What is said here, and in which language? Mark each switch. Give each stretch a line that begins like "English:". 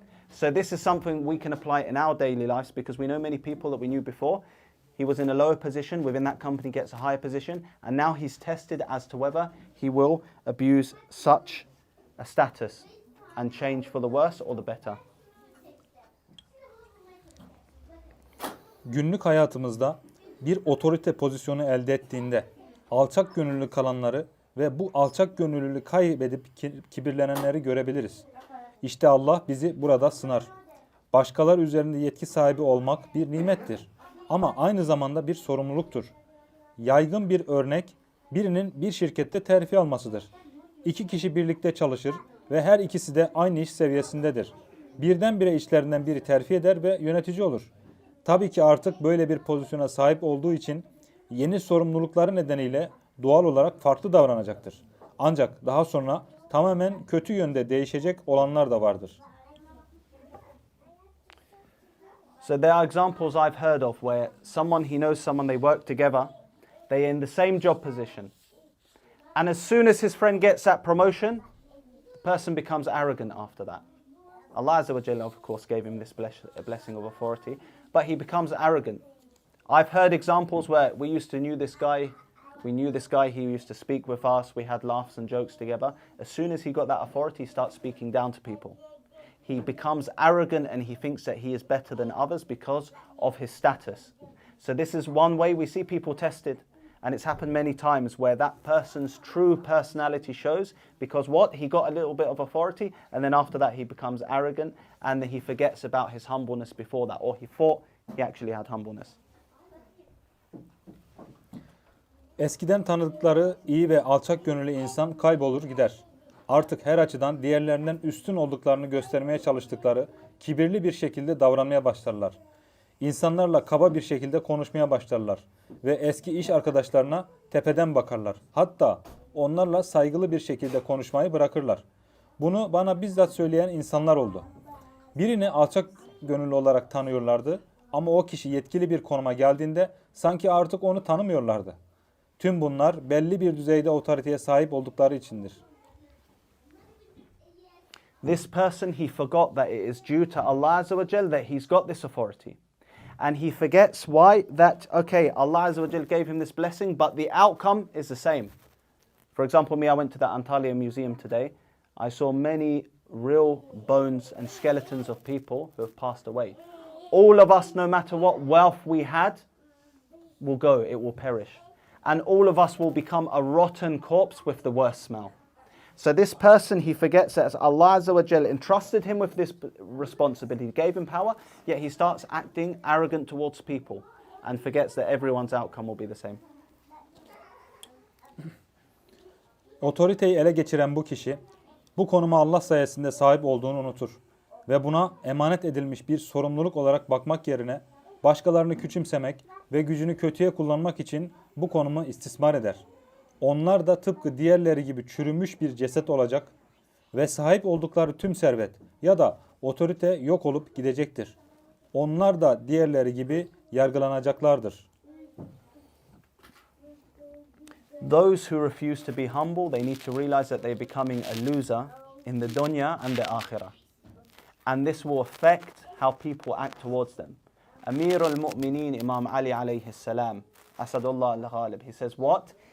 English: So this is something we can apply in our daily lives, because we know many people that we knew before. He was in a lower position, within that company gets a higher position, and now he's tested as to whether he will abuse such a status and change for the worse or the better.
Turkish: Günlük hayatımızda bir otorite pozisyonu elde ettiğinde alçak gönüllü kalanları ve bu alçak gönüllülüğü kaybedip kibirlenenleri görebiliriz. İşte Allah bizi burada sınar. Başkaları üzerinde yetki sahibi olmak bir nimettir. Ama aynı zamanda bir sorumluluktur. Yaygın bir örnek birinin bir şirkette terfi almasıdır. İki kişi birlikte çalışır ve her ikisi de aynı iş seviyesindedir. Birdenbire işlerinden biri terfi eder ve yönetici olur. Tabii ki artık böyle bir pozisyona sahip olduğu için yeni sorumlulukları nedeniyle doğal olarak farklı davranacaktır. Ancak daha sonra tamamen kötü yönde değişecek olanlar da vardır.
English: So there are examples I've heard of where someone, he knows someone, they work together, they're in the same job position. And as soon as his friend gets that promotion, the person becomes arrogant after that. Allah Azza wa Jalla, of course, gave him this blessing of authority, but he becomes arrogant. I've heard examples where we used to knew this guy, he used to speak with us, we had laughs and jokes together. As soon as he got that authority, he starts speaking down to people. He becomes arrogant and he thinks that he is better than others because of his status. So this is one way we see people tested. And it's happened many times where that person's true personality shows because what? He got a little bit of authority and then after that he becomes arrogant and then he forgets about his humbleness before that, or he thought he actually had humbleness.
Turkish: Eskiden tanıdıkları iyi ve alçak gönüllü insan kaybolur gider. Artık her açıdan diğerlerinden üstün olduklarını göstermeye çalıştıkları kibirli bir şekilde davranmaya başlarlar. İnsanlarla kaba bir şekilde konuşmaya başlarlar ve eski iş arkadaşlarına tepeden bakarlar. Hatta onlarla saygılı bir şekilde konuşmayı bırakırlar. Bunu bana bizzat söyleyen insanlar oldu. Birini alçak gönüllü olarak tanıyorlardı ama o kişi yetkili bir konuma geldiğinde sanki artık onu tanımıyorlardı. Tüm bunlar belli bir düzeyde otoriteye sahip oldukları içindir.
English: This person, he forgot that it is due to Allah Azza wa Jal that he's got this authority. And he forgets why that, okay, Allah Azza wa Jal gave him this blessing, but the outcome is the same. For example, me, I went to the Antalya Museum today. I saw many real bones and skeletons of people who have passed away. All of us, no matter what wealth we had, will go, it will perish. And all of us will become a rotten corpse with the worst smell. So this person, he forgets that Allah Azza wa Jal entrusted him with this responsibility, gave him power, yet he starts acting arrogant towards people and forgets that everyone's outcome will be the same.
Turkish: Otoriteyi ele geçiren bu kişi, bu konuma Allah sayesinde sahip olduğunu unutur ve buna emanet edilmiş bir sorumluluk olarak bakmak yerine başkalarını küçümsemek ve gücünü kötüye kullanmak için bu konumu istismar eder. Onlar da tıpkı diğerleri gibi çürümüş bir ceset olacak ve sahip oldukları tüm servet ya da otorite yok olup gidecektir. Onlar da diğerleri gibi yargılanacaklardır.
English: Those who refuse to be humble, they need to realize that they're becoming a loser in the dunya and the akhirah. And this will affect how people act towards them. Amir al-Mu'mineen Imam Ali alayhi salam, Asadullah al-Ghalib, he says what?